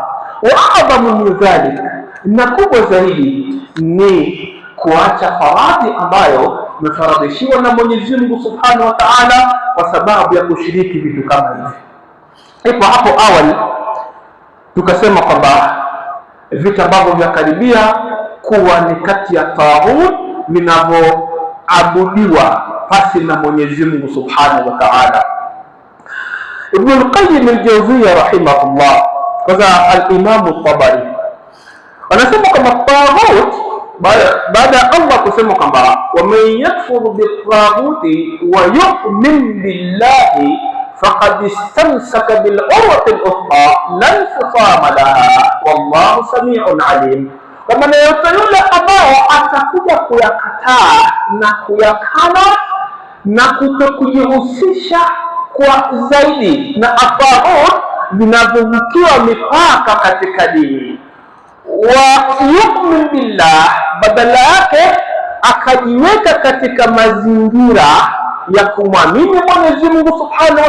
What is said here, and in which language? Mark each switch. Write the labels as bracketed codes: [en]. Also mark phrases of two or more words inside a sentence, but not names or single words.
[ar] وأعظم من ذلك, [sw] na kubwa zaidi ni kuacha faradhi ambayo umefaradhishiwa na Mwenyezi Mungu [ar] سبحانه وتعالى [sw] kwa sababu ya kushiriki vitu kama hivi. Ipo hapo awali tukasema kwamba vitu ambavyo vyakaribia kuwa ni kati ya taghut vinavyoabudiwa pasi na Mwenyezi Mungu [ar] سبحانه وتعالى. [sw] Ibn al-Qayyim al-Jawziyya rahimahullah, kaza al-Imam al-Tabari anasema kwamba taghut, baada ya Allah kusema kwamba [ar] ومن يكفر بالطاغوت ويؤمن بالله فقد استمسك بالعروة الوثقى لا انفصام لها والله سميع عليم. [sw] Kwa maana yote yule ambao atakuja kuyakataa na kuyakana na kutokujihusisha kwa zaidi na taghut vinavyovukiwa mipaka katika dini, [ar] ويؤمن بالله, [sw] badala yake akajiweka katika mazingira ya kumwamini Mwenyezi Mungu [ar] سبحانه و